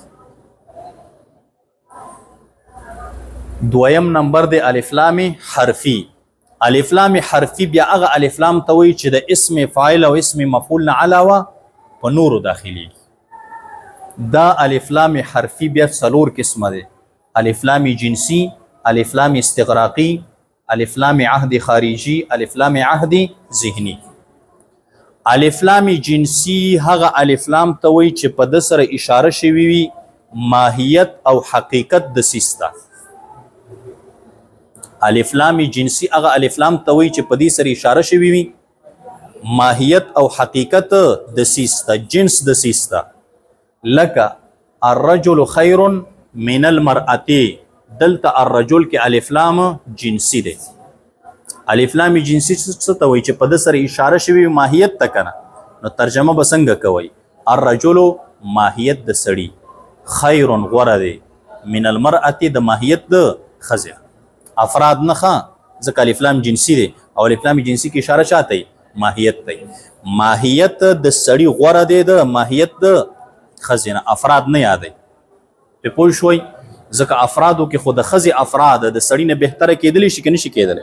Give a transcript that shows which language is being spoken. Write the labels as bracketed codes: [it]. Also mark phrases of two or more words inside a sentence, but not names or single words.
[ps] دویم نمبر د الف لام حرفي. الف لام حرفي بیا هغه الف لام ته وایي چې د اسم فاعل او اسم مفعول نه علاوه په نورو داخليږي. دا الف لام حرفي بیا څلور قسمه دی: الف لام جنسی، الف لام استغراقی، الف لام عهد خارجی، الف لام عهد ذهنی. الف لام جنسی هغه الف لام ته وایي چې په د سره اشاره شوی وي ماهیت او حقیقت د سیستا. الف لام جنسی هغه الف لام ته وایي چې په دې سره اشاره شوی وي ماهیت او حقیقت د سیستا، جنس د سیستا. [ar] لکه الرجل خیر من المرأة، [ps] دلته الرجل کې الف لام جنسی دی. الف لام جنسی څه ته وایي چې په د سره اشاره شوی ماهیت ته کنه، نو ترجمه به څنګه کوي؟ الرجل ماهیت د سړي، خیر غوره دی، [ar] من المرأة [ps] د ماهیت د ښځې. افراد نه ښه ځکه الف لام جنسی دی، او الف لام جنسی کې اشاره چاته ماهیت دی. ماهیت د سړي غوره دی د ماهیت د ښځې نه، افراد نه یادوي. په پوه شوي؟ ځکه افرادو کې خو د ښځې افراد د سړي نه بهتره کېدلی شي که نه شي کېدلی؟